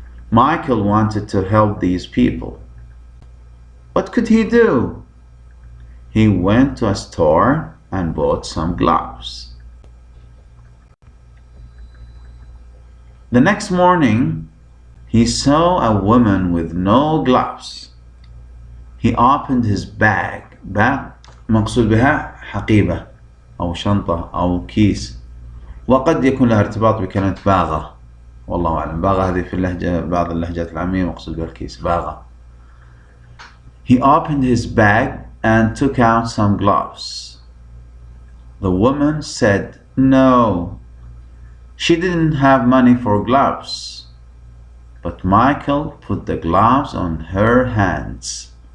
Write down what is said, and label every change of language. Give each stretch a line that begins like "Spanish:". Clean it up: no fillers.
English: Michael wanted to help these people. What could he do? He went to a store and bought some gloves. The next morning, he saw a woman with no gloves. He opened his bag.
Arabic: مقصود بها حقيبة أو شنطة أو كيس، وقد يكون لها ارتباط بكلمة باغة، والله أعلم. باغة هذه في بعض اللهجات العامية مقصود بها الكيس، باغة.
English: He opened his bag and took out some gloves. The woman said no. She didn't have money for gloves. But Michael put the gloves on her hands.